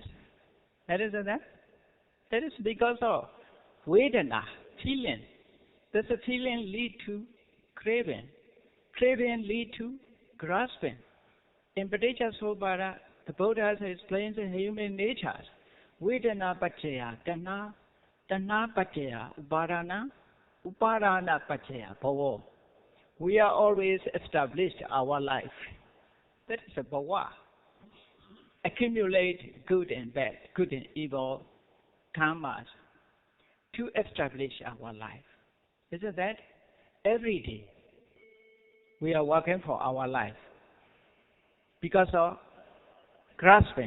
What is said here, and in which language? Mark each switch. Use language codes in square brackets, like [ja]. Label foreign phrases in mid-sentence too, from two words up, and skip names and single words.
[en] That is that? That is because of Vedana, feeling. Does a feeling lead to craving? Craving lead to grasping. In Paticcasamuppada, the Buddha explains the human nature. [pi] Vedana paccaya, tanha, tanha paccaya, upadana, upadana paccaya, bhava. [en] We are always established our life. That is a bhava. Accumulate good and bad, good and evil karmas to establish our life. Isn't that? Every day we are working for our life because of grasping.